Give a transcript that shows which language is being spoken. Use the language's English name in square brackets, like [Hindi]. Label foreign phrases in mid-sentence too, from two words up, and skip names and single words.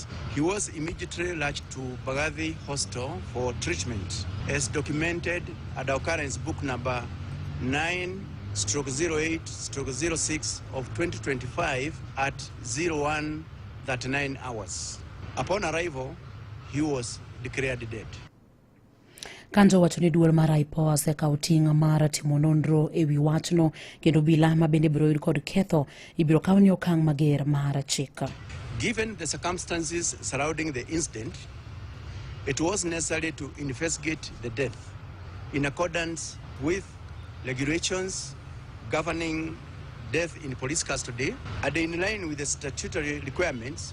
[English] He was immediately rushed to Bagathi Hospital for treatment, as documented at Okan's book number 9/08/06 of 2025 at 01:39 hours. Upon arrival, he was declared dead. [Luo (Kenya and Tanzania)] Kanja wacho ni duol mar IPOA osekawo ting' mar timo nonro e wi wachno kendo obila ma bende biro yud kod ketho ibiro kaw ni okang' mager mar chik. [English] Given the circumstances surrounding the incident, it was necessary to investigate the death in accordance with regulations governing death in police custody, and in line with the statutory requirements.